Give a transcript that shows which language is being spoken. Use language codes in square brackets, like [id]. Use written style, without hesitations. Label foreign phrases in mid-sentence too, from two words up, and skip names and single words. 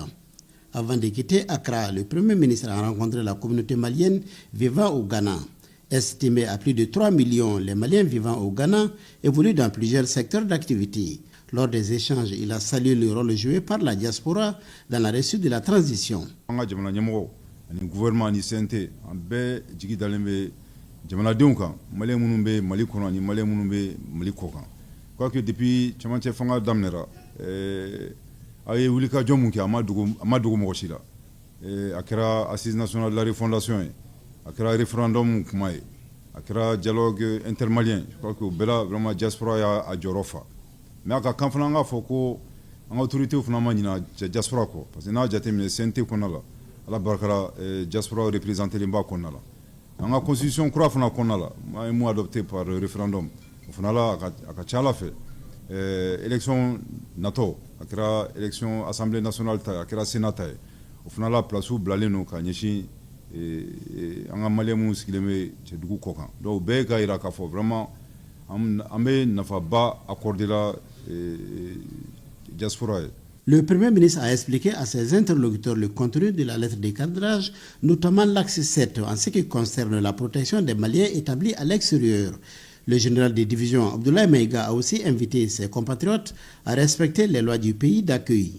[fr] Avant de quitter Accra, le Premier ministre a rencontré la communauté malienne vivant au Ghana. Estimé à plus de 3 millions, les Maliens vivant au Ghana évoluent dans plusieurs secteurs d'activité. Lors des échanges, il a salué le rôle joué par la diaspora dans la réussite de la transition. Le gouvernement [bm] ni CNT en bɛɛ jigi dalen bɛ jamanadenw kan maliyɛn minnu bɛ Mali kɔnɔ ani maliyɛn minnu bɛ Mali kɔ kan [fr] quoique depuis [bm] cɛmancɛ fanga daminɛra a ye wulikajɔ mun kɛ a ma dogo mɔgɔ si la a kɛra [fr] assise nationale de la refondation [bm] ye a kɛra référendum kuma ye a kɛra [fr] dialogue intermalien je crois que [bm] o bɛɛ la vraiment diaspora y'a jɔyɔrɔ fa mais a ka kan fana an k'a fɔ ko an ka autorités fana ma ɲina diaspora kɔ [fr] parce que [bm] n'a jateminɛ CNT kɔnɔna la ala barkara [fr] diaspora représenté [bm] limba kɔnɔna la an ka constitution kura fana kɔnɔna la an ye mun [fr] adopté par référendum [bm] o fana la a ka ca ala fɛ élection natɔ a kɛra [fr] élection assemblée nationale [bm] ta a kɛra sénat ta ye o fana la place bilalen don ka ɲɛsin an ka maliyɛn minnu sigilen bɛ cɛdugu kɔ kan donc bɛɛ ka jira k'a fɔ vraiment an bɛ nafaba accordé la diaspora ye. [fr] Le Premier ministre a expliqué à ses interlocuteurs le contenu de la lettre de cadrage, notamment l'axe 7 en ce qui concerne la protection des Maliens établis à l'extérieur. Le général de division Abdoulaye Maïga a aussi invité ses compatriotes à respecter les lois du pays d'accueil.